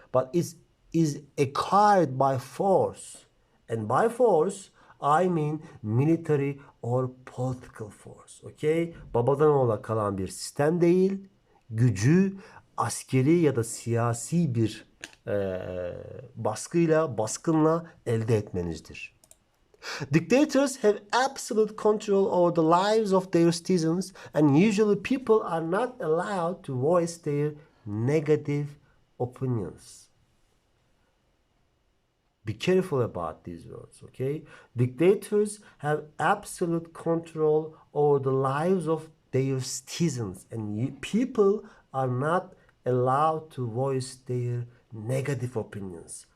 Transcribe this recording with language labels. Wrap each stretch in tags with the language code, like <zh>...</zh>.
<en>But it is acquired by force. And by force, I mean military or political force. Okay?</en> <tr>Babadan oğula kalan bir sistem değil. Gücü askeri ya da siyasi bir baskıyla, baskınla elde etmenizdir.</tr> <en>Dictators have absolute control over the lives of their citizens, and usually people are not allowed to voice their negative opinions. Be careful about these words, okay? Dictators have absolute control over the lives of their citizens, and people are not allowed to voice their negative opinions.</en>